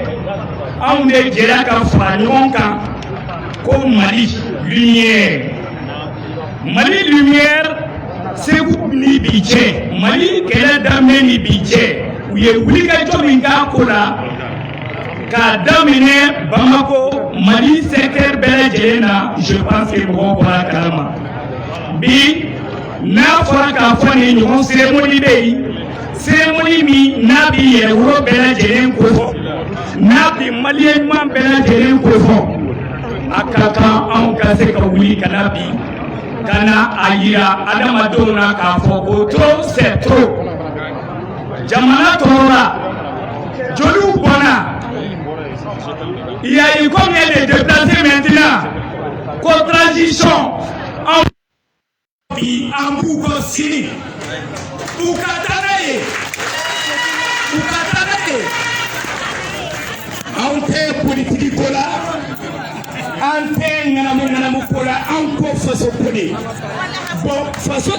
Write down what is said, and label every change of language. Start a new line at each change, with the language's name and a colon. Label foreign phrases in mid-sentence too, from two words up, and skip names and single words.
Bambara: Anw de jɛra ka fara ɲɔgɔn kan ko Mali Lumière. Mali Lumière Segu ni bi cɛ Mali kɛlɛ daminɛ ni bi cɛ u ye wulikajɔ min k'a ko la k'a daminɛ Bamako Mali secteur bɛɛ lajɛlen na
French: je pense que
Bambara: mɔgɔw bɔra kalama. Bi n'a fɔra k'a fɔ nin ɲɔgɔn cérémonie bɛ yen cérémonie min n'a bi yɛrɛ wolo bɛɛ lajɛlen ko fɔ. N'a bi maliyɛn ɲuman bɛɛ lajɛlen ko fɔ a ka kan anw ka se ka wuli ka na bi ka na a yira adamadenw na k'a fɔ ko
French: trop c'est trop
Bambara: jamana tɔɔrɔla joliw bɔnna
French: il y a eu combien de déplacés maintenant
Bambara: ko transition anw bi an b'u kɔ sini u ka taa n'a ye u ka taa n'a ye. An tɛ politiki ko la an tɛ ŋanamu ko la an ko faso ko de bon faso